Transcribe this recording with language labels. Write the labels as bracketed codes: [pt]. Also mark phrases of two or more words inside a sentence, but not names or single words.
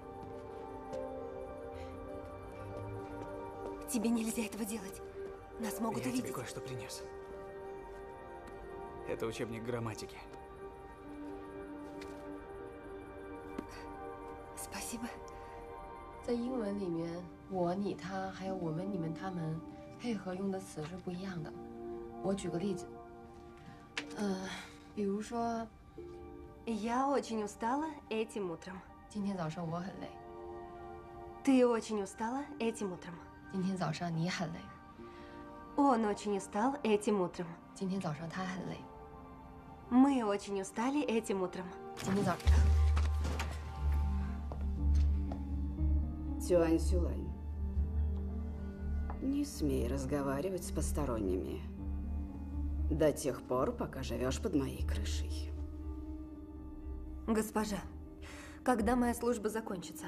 [ru] Тебе нельзя этого делать. Нас могут Я увидеть. тебе кое-что принес. Это учебник грамматики. Спасибо. [zh] 在英文里面，我、你、他，还有我们、你们、他们，配合用的词是不一样的。我举个例子，比如说 [ru] Я очень устала этим утром. [zh] 今天早上我很累， [ru] Ты очень устала этим утром. [zh] 今天早上你很累， [ru] Он очень устал этим утром. [zh] 今天早上他很累， [ru] Мы очень устали этим утром. [zh] 今天早上。 [ru] Цюань Сюлань, не смей разговаривать с посторонними до тех пор, пока живешь под моей крышей. Госпожа, когда моя служба закончится?